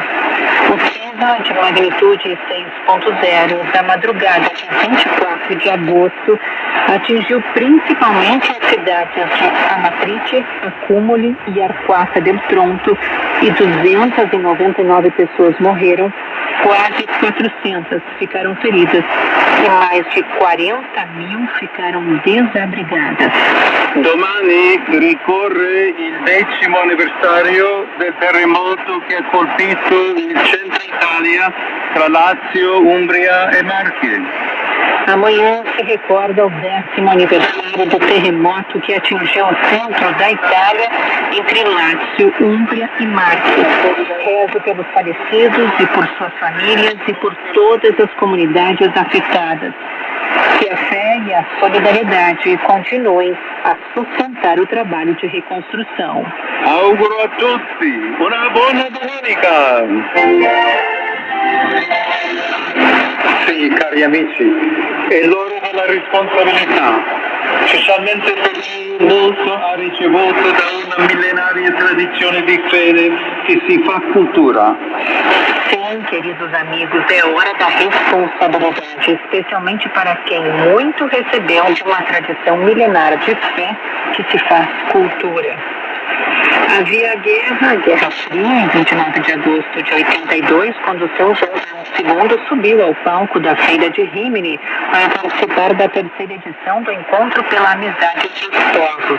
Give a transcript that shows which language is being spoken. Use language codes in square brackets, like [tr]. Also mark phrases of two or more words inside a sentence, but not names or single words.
[pt] O sismo de magnitude 6.0 da madrugada de 24 de agosto atingiu principalmente as cidades de Amatrice, Accumuli e Arquata del Tronto, e 299 pessoas morreram, quase 400 ficaram feridas e mais de 40 mil ficaram desabrigadas. [it] Domani ricorre il 10° anniversario del terremoto che ha colpito il centro Italia tra Lazio, Umbria e Marche. [pt] Amanhã se recorda o 10º aniversário do terremoto que atingiu o centro da Itália, entre Lácio, Úmbria e Marche. Rezo pelos falecidos e por suas famílias e por todas as comunidades afetadas. Que a fé e a solidariedade continuem a sustentar o trabalho de reconstrução. [it] Auguro a tutti una buona domenica! Sì, cari amici, è l'ora della responsabilità, specialmente per chi molto ha ricevuto da una millenaria tradizione di fede che si fa cultura. [pt] Sim, queridos amigos, é hora da responsabilidade, especialmente para quem muito recebeu de uma tradição milenar de fé que se faz cultura. Havia a Guerra Fria, em 29 de agosto de 82, quando São João II subiu ao palco da Feira de Rímini para participar da terceira edição do Encontro pela Amizade entre os Povos.